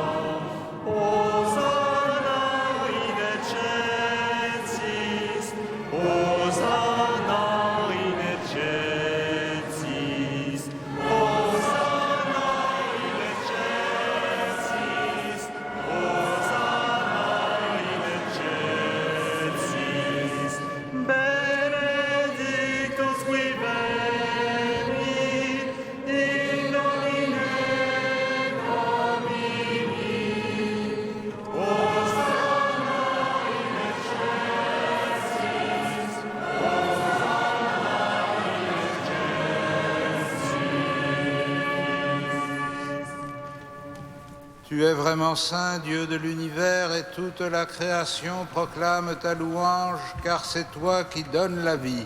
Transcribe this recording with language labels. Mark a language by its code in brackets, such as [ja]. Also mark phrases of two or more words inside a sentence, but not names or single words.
[la] Hosanna in excelsis, Hosanna in excelsis, Hosanna in excelsis, Hosanna in excelsis. Benedictus qui venit in nomine Domini. [fr] Tu es vraiment saint, Dieu de l'univers, et toute la création proclame ta louange, car c'est toi qui donnes la vie.